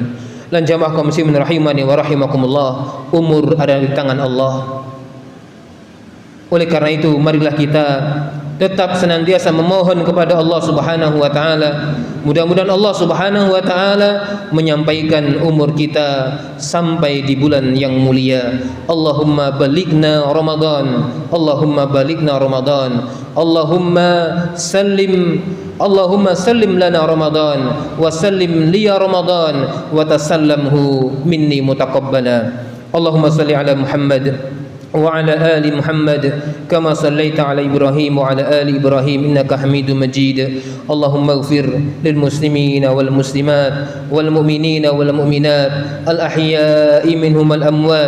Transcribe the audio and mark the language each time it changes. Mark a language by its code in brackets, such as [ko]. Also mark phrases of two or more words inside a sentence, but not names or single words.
[id] Lan jamaah kaum muslimin [ar] رحمني ورحمكم الله, [id] umur ada di tangan Allah. Oleh karena itu marilah kita tetap senantiasa memohon kepada Allah [ar] سبحانه وتعالى. [id] Mudah-mudahan Allah [ar] سبحانه وتعالى [id] menyampaikan umur kita sampai di bulan yang mulia. [ar] اللهم بلغنا رمضان اللهم بلغنا رمضان اللهم سلم لنا رمضان وسلم لي رمضان وتسلمه مني متقبلا. اللهم صل على محمد وعلى آل محمد كما صليت على إبراهيم وعلى آل إبراهيم إنك حميد مجيد. اللهم اغفر للمسلمين والمسلمات والمؤمنين والمؤمنات الأحياء منهم الأموات.